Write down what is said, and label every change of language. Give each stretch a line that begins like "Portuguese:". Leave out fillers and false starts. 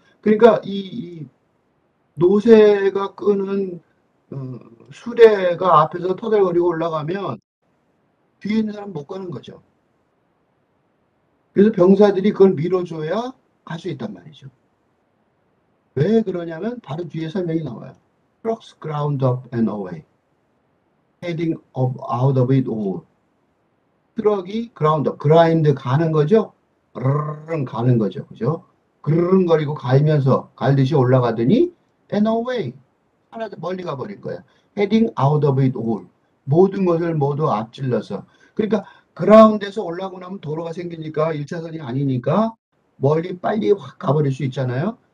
Korean: 그러니까 이 노새가 끄는 어, 수레가 앞에서 터덜거리고 올라가면 뒤에 있는 사람 못 가는 거죠. 그래서 병사들이 그걸 밀어줘야 갈 수 있단 말이죠. 왜 그러냐면 바로 뒤에 설명이 나와요.
English: Trucks ground up and away. Heading out of it all.
Korean: 트럭이 그라인드 가는 거죠. 르르르 가는 거죠. 그죠? 그르릉거리고 갈듯이 올라가더니
English: and away.
Korean: 하나 더 멀리 가버린 거야.
English: heading out of it all.
Korean: 모든 것을 모두 앞질러서. 그러니까 그라운드에서 올라가고 나면 도로가 생기니까 1차선이 아니니까 멀리 빨리 확 가버릴 수 있잖아요.